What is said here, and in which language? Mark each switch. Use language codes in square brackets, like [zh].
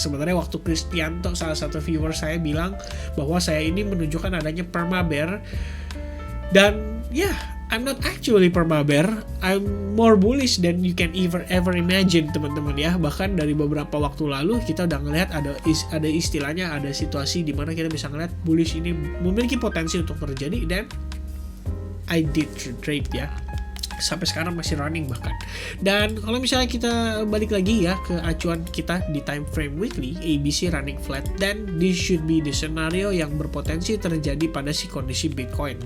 [id] Sebenarnya waktu Kristianto, salah satu viewer saya, bilang bahwa saya ini menunjukkan adanya perma bear, dan ya [en] I'm not actually permaber, I'm more bullish than you can ever imagine [id] teman-teman ya. Bahkan dari beberapa waktu lalu kita udah ngelihat ada istilahnya, ada situasi di mana kita bisa ngelihat bullish ini memiliki potensi untuk terjadi, dan [en] I did trade [id] ya. Sampai sekarang masih running bahkan. Dan kalau misalnya kita balik lagi ya ke acuan kita di time frame weekly, ABC running flat, dan [en] this should be the scenario [id] yang berpotensi terjadi pada si kondisi Bitcoin.